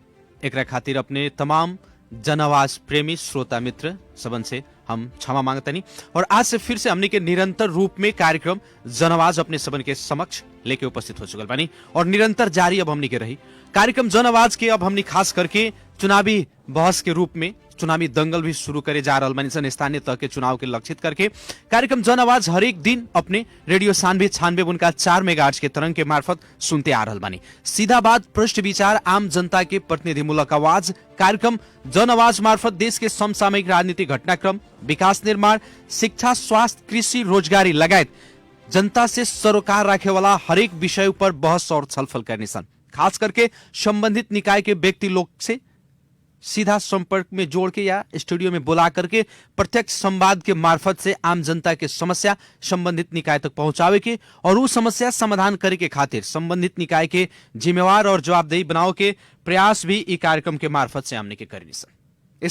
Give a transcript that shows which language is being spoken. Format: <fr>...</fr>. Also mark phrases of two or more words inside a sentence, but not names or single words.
<bho>एकरा खातिर अपने तमाम जन आवाज प्रेमी श्रोता मित्र सबन से हम क्षमा मांगतनी और आज से फिर से हमनी के निरंतर रूप में कार्यक्रम जन आवाज अपने सबन के समक्ष लेके उपस्थित हो चुकल बानी और निरंतर जारी अब हमनी के रही। कार्यक्रम जन आवाज के अब हमनी खास करके चुनावी बहस के रूप में चुनावी दंगल भी शुरू करे जा रहल बानी सन। स्थानीय तह के चुनाव के लक्षित करके कार्यक्रम जन आवाज हर एक दिन अपने रेडियो सानवी 96.4 मेगाहर्ट्ज के तरंग के मार्फत सुनते आ रहल बानी। सीधा बात, प्रश्न विचार, आम जनता के प्रतिनिधिमूलक आवाज कार्यक्रम जन आवाज मार्फत देश के समसामयिक राजनीतिक घटनाक्रम, विकास निर्माण, शिक्षा, स्वास्थ्य, कृषि, रोजगारी लगायत जनता से सरोकार रखे वाला हरेक विषय पर बहस और छलफल करने सन। खास करके संबंधित निकाय के व्यक्ति लोग से सीधा संपर्क में जोड़ के या स्टूडियो में बुला करके प्रत्यक्ष संवाद के मार्फत से आम जनता के समस्या संबंधित निकाय तक पहुंचावे के और उस समस्या समाधान करे के खातिर संबंधित निकाय के जिम्मेवार और जवाबदेही बनाओ के प्रयास भी ई कार्यक्रम के मार्फत से हमने के करनी सन।</bho>